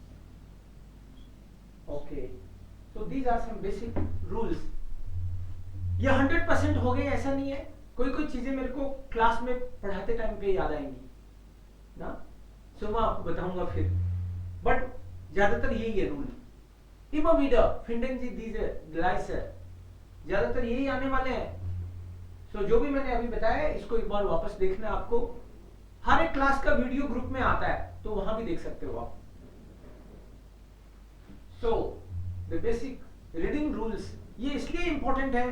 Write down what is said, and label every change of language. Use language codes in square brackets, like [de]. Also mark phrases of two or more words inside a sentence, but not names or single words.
[en] Okay, so these are some basic rules. [hi] ये 100% हो गए ऐसा नहीं है. कोई चीजें मेरे को क्लास में पढ़ाते टाइम पे याद आएंगी ना, सो मैं आपको बताऊंगा फिर. बट ज्यादातर यही है रूल. [de] immer wieder finden Sie diese Gleise. [hi] ज्यादातर यही आने वाले हैं. सो जो भी मैंने अभी बताया है इसको एक बार वापस देखना है आपको. हर एक क्लास का वीडियो ग्रुप में आता है तो वहां भी देख सकते हो आप. [en] so the basic reading rules [hi] ये इसलिए इंपॉर्टेंट है.